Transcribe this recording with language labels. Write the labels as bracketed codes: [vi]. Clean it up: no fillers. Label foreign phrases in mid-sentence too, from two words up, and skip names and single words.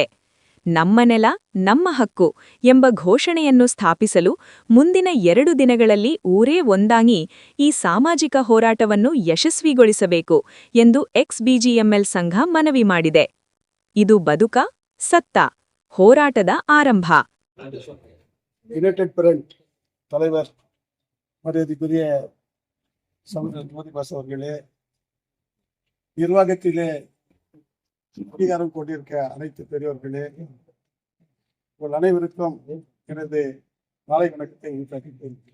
[kn] ನಮ್ಮ ನೆಲ, ನಮ್ಮ ಹಕ್ಕು ಎಂಬ ಘೋಷಣೆಯನ್ನು ಸ್ಥಾಪಿಸಲು ಮುಂದಿನ 2 ದಿನಗಳಲ್ಲಿ ಊರೇ ಒಂದಾಗಿ ಈ ಸಾಮಾಜಿಕ ಹೋರಾಟವನ್ನು ಯಶಸ್ವಿಗೊಳಿಸಬೇಕು ಎಂದು ಎಕ್ಸ್-ಬಿಜಿಎಂಎಲ್ ಸಂಘ ಮನವಿ ಮಾಡಿದೆ. ಇದು ಬದುಕ, ಸತ್ತ ಹೋರಾಟದ ಆರಂಭ. [ta] யுனைடெட் ஃப்ரண்ட் தலைவர் மரியாதைக்குரிய சகோதரர் ஜோதிபாசு அவர்களே, நிர்வாகத்திலே அதிகாரம் கொண்டிருக்க அனைத்து பெரியவர்களே, உங்கள் அனைவருக்கும் எனது மாலை வணக்கத்தை உண்டாக்கிட்டேன்.